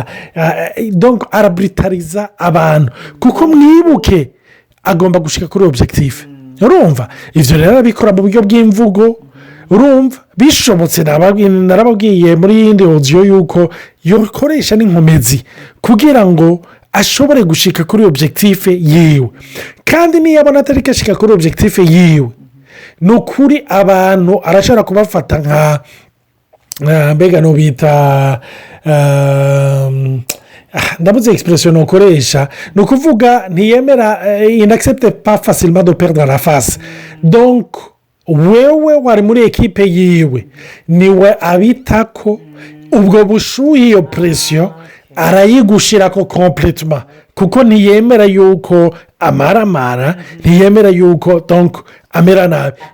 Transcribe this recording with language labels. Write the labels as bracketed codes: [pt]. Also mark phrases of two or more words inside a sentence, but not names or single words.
[rn] araburitariza abantu kuko mwibuke agomba gushyira kuri objectif urumva ibyo rero arabikora mu buryo bw'imvugo urumva bishobotse narababwiye muri yindi odiyo yuko yokoresha n'inkomezi kugira ngo ashobore gushika kuri objectif yiwe kandi niyo abona atari gashika kuri objectif yiwe ni ukuri abantu arashobora kubafata nka mbega no bita ndabuze expression ukoresha ni ukuvuga ntiyemera [fr] inaccepte pas facilement de perdre la face donc [rn] wewe wari muri ekipe yiwe niwe abitako ubwo bushuhe iyo presiyo arayigushira ko completement kuko ntiyemera yuko amaramara ntiyemera yuko donc amera nabi